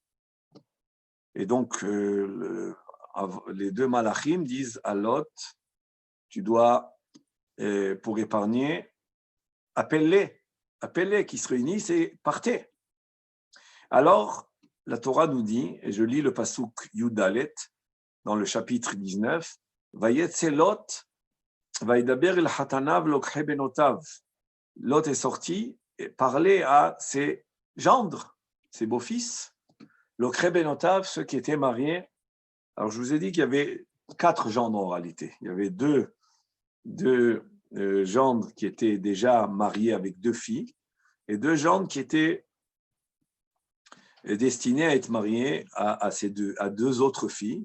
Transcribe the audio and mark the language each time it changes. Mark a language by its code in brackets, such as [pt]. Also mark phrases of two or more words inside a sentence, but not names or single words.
[fr] Et donc, les 2 malachim disent à Lot, tu dois, pour épargner, appelle-les qui se réunissent et partez. Alors, la Torah nous dit, et je lis le pasuk Yudalet dans le chapitre 19, [he] ויצא לוט, וידבר אל חתניו לקחי בנותיו. [fr] Lot est sorti et parlait à ses gendres, ses beaux-fils, [he] לקחי בנותיו, [fr] ceux qui étaient mariés. Alors, je vous ai dit qu'il y avait 4 gendres en réalité. Il y avait deux gendres qui étaient déjà mariés avec 2 filles et 2 gendres qui étaient destinés à être mariés à 2 autres filles.